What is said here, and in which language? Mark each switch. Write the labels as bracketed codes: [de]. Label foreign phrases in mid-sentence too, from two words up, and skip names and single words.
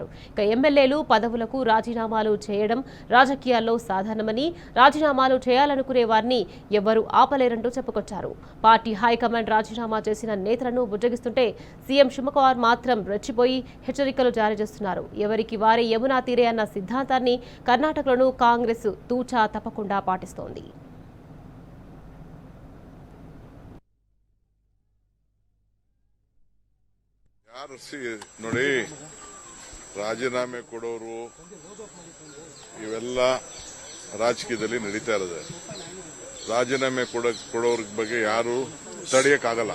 [te] ఇక ఎమ్మెల్యేలు పదవులకు రాజీనామాలు చేయడం రాజకీయాల్లో సాధారణమని, రాజీనామాలు చేయాలనుకునే వారిని ఎవరూ ఆపలేరంటూ చెప్పుకొచ్చారు. [en] party high command [te] రాజీనామా చేసిన నేతలను బుజ్జగిస్తుంటే సీఎం శివకుమార్ మాత్రం రెచ్చిపోయి హెచ్చరికలు జారీ చేస్తున్నారు. ఎవరికి వారే యమునా తీరే అన్న సిద్ధాంతాన్ని కర్ణాటకలోనూ కాంగ్రెస్ తూచా తప్పకుండా పాటిస్తోంది. [kn] ನೋಡಿ, ರಾಜೀನಾಮೆ ಕೊಡೋರು ಇವೆಲ್ಲ ರಾಜಕೀಯದಲ್ಲಿ ನಡೀತಾ ಇರೋದು. ರಾಜೀನಾಮೆ ಕೊಡೋರ ಬಗ್ಗೆ ಯಾರು ತಡೆಯಕ್ಕಾಗಲ್ಲ.